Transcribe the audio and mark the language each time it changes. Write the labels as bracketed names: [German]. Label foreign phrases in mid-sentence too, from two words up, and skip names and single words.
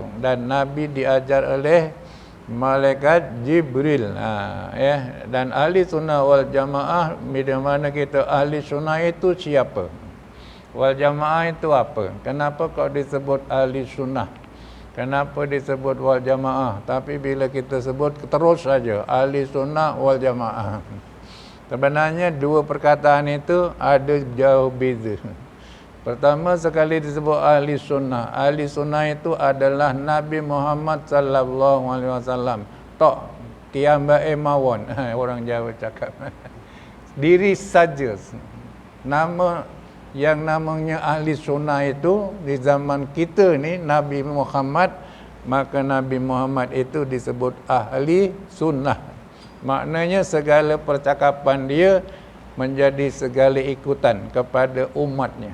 [Malay] Dan Nabi diajar oleh malaikat Jibril, dan [Arabic] ahli sunnah wal jamaah, [Malay] bila mana kita ahli sunnah itu siapa, [Arabic] wal jamaah [Malay] itu apa, kenapa kok disebut ahli sunnah, kenapa disebut [Arabic] wal jamaah, [Malay] tapi bila kita sebut terus saja [Arabic] ahli sunnah wal jamaah. [Malay] Sebenarnya dua perkataan itu ada jauh beza. Pertama sekali disebut ahli sunnah. Ahli sunnah itu adalah Nabi Muhammad [Arabic] sallallahu alaihi wasallam. [Javanese] Tok kiambae mawon. [Malay] Orang Jawa cakap. Diri saja. Nama yang namanya ahli sunnah itu di zaman kita ni Nabi Muhammad, maka Nabi Muhammad itu disebut ahli sunnah. Maknanya segala percakapan dia menjadi segala ikutan kepada umatnya.